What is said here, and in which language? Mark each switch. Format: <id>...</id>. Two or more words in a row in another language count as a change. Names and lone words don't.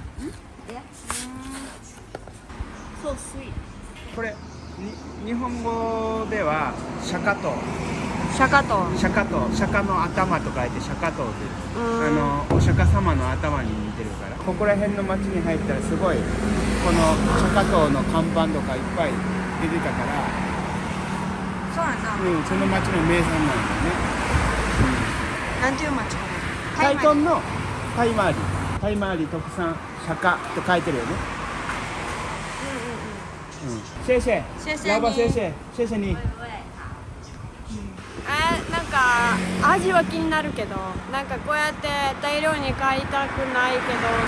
<en>So sweet.</en> <ja>これ日本語では釈迦頭、シャカトウ。釈迦の頭と書いて釈迦頭で、お釈迦様の頭に似てるから、ここら辺の町に入ったらすごいこの釈迦頭の看板とかいっぱい出てたから、そうやな。その町の名産なんだよね。なんていう町？タイトンのタイマーリ特産釈迦と書いてるよね。</ja> <zh>谢谢。老板谢谢。谢謝に。</zh> <ja>なんか味は気になるけど、なんかこうやって大量に買いたくないけど。</ja>